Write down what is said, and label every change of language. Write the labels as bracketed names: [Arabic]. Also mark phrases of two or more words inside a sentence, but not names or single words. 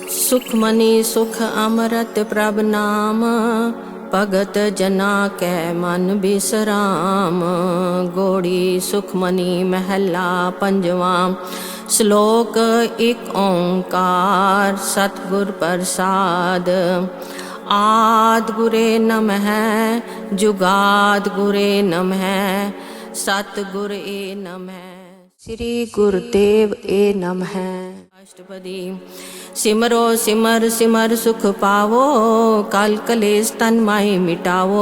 [Punjabi] ਸੁਖਮਨੀ ਸੁਖ ਅੰਮ੍ਰਿਤ ਪ੍ਰਭ ਨਾਮੁ, ਭਗਤ ਜਨਾ ਕੈ ਮਨਿ ਬਿਸ੍ਰਾਮ। ਗਉੜੀ ਸੁਖਮਨੀ ਮਹਲਾ ਪੰਜਵਾਂ। ਸਲੋਕ ਇਕ ਓਅੰਕਾਰ ਸਤਿਗੁਰ ਪ੍ਰਸਾਦਿ। ਆਦਿ ਗੁਰੇ ਨਮਹ ਜੁਗਾਦਿ ਗੁਰੇ ਨਮਹ, ਸਤਿਗੁਰ ਏ ਨਮਹ, ਸ੍ਰੀ ਗੁਰਦੇਵ ਏ ਨਮਹ, श्री गुरुदेव ए नमः। ਅਸਟਪਦੀ। ਸਿਮਰੋ ਸਿਮਰਿ ਸਿਮਰਿ ਸੁਖ ਪਾਵੋ, ਕਲਿ ਕਲੇਸ ਤਨ ਮਾਹਿ ਮਿਟਾਵੋ।